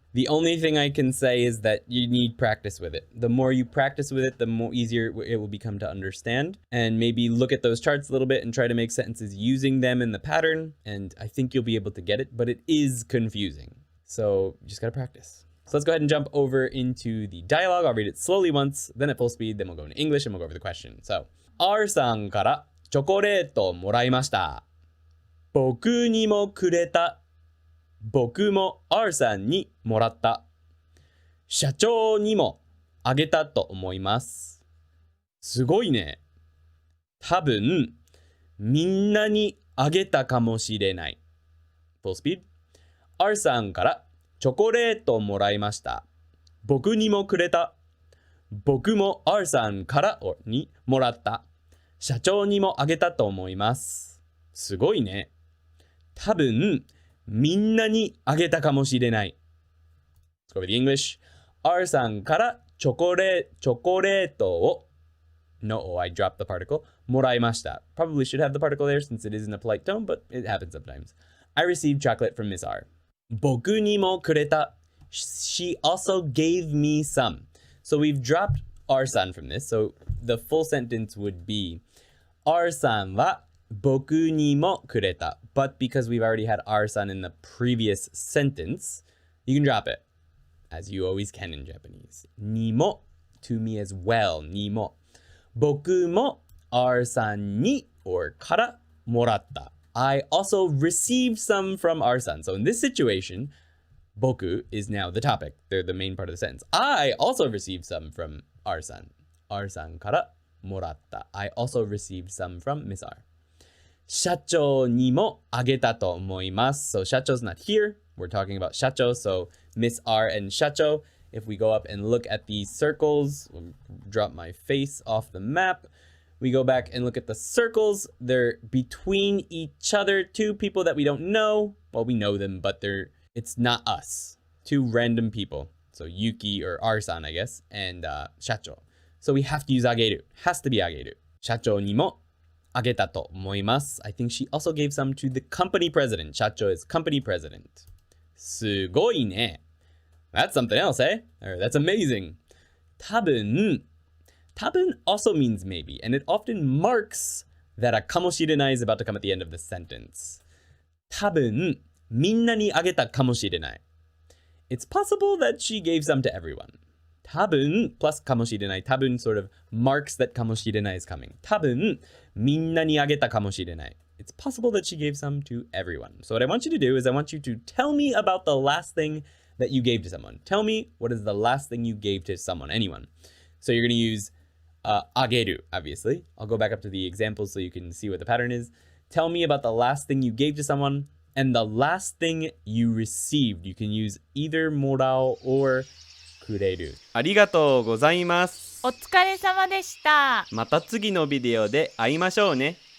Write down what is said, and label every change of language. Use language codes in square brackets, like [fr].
[en] The only thing I can say is that you need practice with it. The more you practice with it, the more easier it will become to understand. And maybe look at those charts a little bit and try to make sentences using them in the pattern. And I think you'll be able to get it, but it is confusing. So you just gotta practice. So let's go ahead and jump over into the dialogue. I'll read it slowly once, then at full speed, then we'll go into English and we'll go over the question. So, [ja] R さんからチョコレートもらいました。僕にもくれた。僕も R さんにもらった。社長にもあげたと思います。すごいね。多分、みんなにあげたかもしれない。 [en] Full speed. [ja] R さんからチョコレートもらいました。僕にもくれた。僕も R さんからにもらった。社長にもあげたと思います。すごいね。多分みんなにあげたかもしれない。 [en] Let's go with the English. [ja] R さんからチョコレートを [en] No, I dropped the particle. [ja] もらいました。 [en] Probably should have the particle there since it isn't a polite tone, but it happens sometimes. I received chocolate from Miss R. [ja] 僕にもくれた。 [en] She also gave me some. So we've dropped R-san from this. So the full sentence would be [ja] R-san は僕にもくれた. [en] But because we've already had R-san in the previous sentence, you can drop it. As you always can in Japanese. にも to me as well. [ja] にも僕も R-san に [en] or [ja] からもらった. [en] I also received some from R-san. So in this situation, boku is now the topic. They're the main part of the sentence. I also received some from R-san. [ja] R-san からもらった. [en] I also received some from Miss R. [ja] 社長にもあげたと思います. [en] So 社長's not here. We're talking about 社長. So Miss R and 社長. If we go up and look at these circles, drop my face off the map. We go back and look at the circles. They're between each other. Two people that we don't know. Well, we know them, but it's not us. Two random people. So Yuki or R-san, I guess, and 社長. So we have to use ageru. Has to be ageru. [ja] 社長にもあげたと思います. [en] I think she also gave some to the company president. 社長 is company president. [ja] すごいね. [en] That's something else, eh? Or that's amazing. 多分also means maybe, and it often marks that a かもしれない is about to come at the end of the sentence. [ja] 多分みんなにあげたかもしれない. [en] It's possible that she gave some to everyone. 多分 plus かもしれない. 多分 sort of marks that かもしれない is coming. [ja] 多分みんなにあげたかもしれない. [en] It's possible that she gave some to everyone. So what I want you to do is I want you to tell me about the last thing that you gave to someone. Tell me what is the last thing you gave to someone, anyone. So you're going to use ageru, obviously. I'll go back up to the examples so you can see what the pattern is. Tell me about the last thing you gave to someone and the last thing you received. You can use either morau or kureru. [ja] ありがとうございます。お疲れ様でした。また次のビデオで会いましょうね。